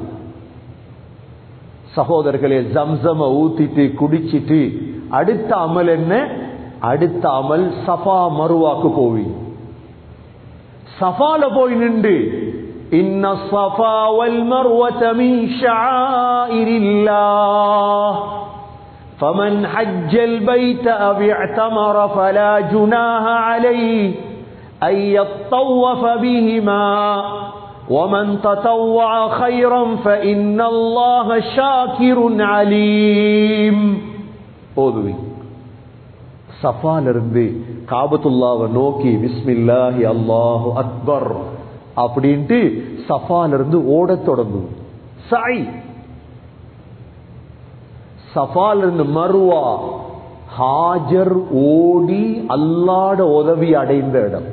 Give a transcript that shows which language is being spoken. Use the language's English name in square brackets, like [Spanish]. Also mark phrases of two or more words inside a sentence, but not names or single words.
[Tamil] சகோதரர்களே, ஜம்சம ஊத்திட்டு குடிச்சிட்டு அடுத்த அமல் என்ன? அடுத்த அமல் சஃபா மருவாக்கு போவி. சஃபால போய் நின்று [Arabic] إن الصفا والمروة من شعائر الله فمن حج البيت أو اعتمر فلا جناح عليه أن يطوف بهما ومن تطوع خيرا فإن الله شاكر عليم. [Tamil] ஓதுவி சஃபாலிருந்து காபத்துல்லாவை நோக்கி [Arabic] بسم الله الله أكبر [Tamil] அப்படின்ட்டு சஃபாலிருந்து ஓடத் தொடங்கும். சாய் சஃபாலிருந்து மருவா ஹாஜர் ஓடி அல்லாஹ்வுடைய உதவி அடைந்த இடம்.